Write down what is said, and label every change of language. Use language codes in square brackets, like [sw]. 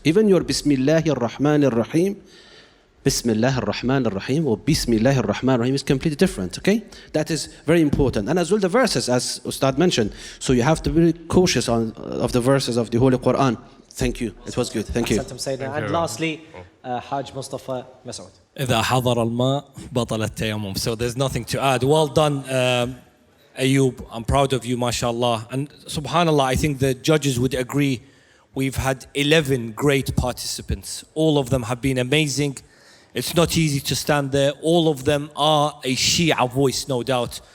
[en] Even your Bismillahir Rahmanir Rahim, Bismillahir Rahmanir Rahim or Bismillahir Rahmanir Rahim is completely different, okay? That is very important. And as well the verses, as Ustad mentioned. So you have to be really cautious of the verses of the Holy Quran. Thank you. It was good. Thank you. And lastly, Hajj Mustafa Masoud. [ar] إذا حضر الماء بطل التيمم. [en] So there's nothing to add. Well done, Ayub. I'm proud of you, mashallah. And subhanallah, I think the judges would agree. We've had 11 great participants. All of them have been amazing. It's not easy to stand there. All of them are a Shia voice, no doubt.